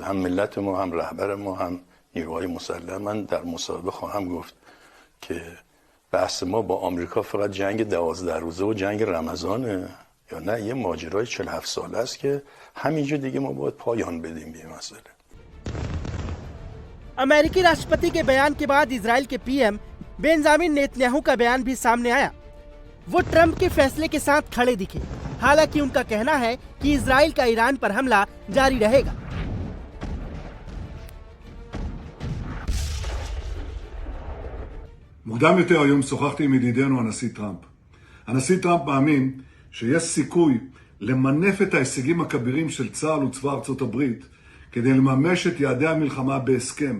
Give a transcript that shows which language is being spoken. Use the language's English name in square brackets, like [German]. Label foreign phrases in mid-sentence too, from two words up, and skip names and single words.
[Persian] هم ملت ما، هم رهبر ما، هم نیروهای مسلح. من در مصاحبه خواهم گفت که بحث ما با آمریکا فقط جنگ 12 روزه و جنگ رمضانه یا نه یه ماجرای 47 ساله است که همینجا دیگه ما باید پایان بدیم به این مسئله. [Hindi] अमेरिकी राष्ट्रपति के बयान के बाद इजराइल के पीएम बेंजामिन नेतन्याहू का बयान भी सामने आया। वो ट्रंप के फैसले के साथ खड़े दिखे। हालांकि उनका कहना है कि इजराइल का ईरान पर हमला जारी रहेगा। [Hebrew] מוקדם יותר היום שוחחתי עם ידידנו הנשיא טראמפ. הנשיא טראמפ מאמין שיש סיכוי למנף את ההישגים הכבירים של צה"ל וצבא ארצות הברית כדי לממש את יעדי המלחמה בהסכם.